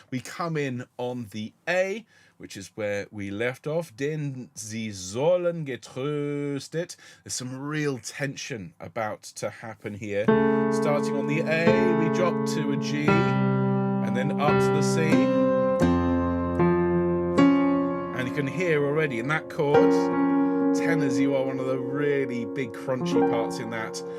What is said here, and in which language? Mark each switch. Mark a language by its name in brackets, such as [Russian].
[English] We come in on the A, which is where we left off. [German] Denn sie sollen getröstet. [English] There's some real tension about to happen here. Starting on the A, we drop to a G, and then up to the C. And you can hear already in that chord, tenors, you are one of the really big crunchy parts in that.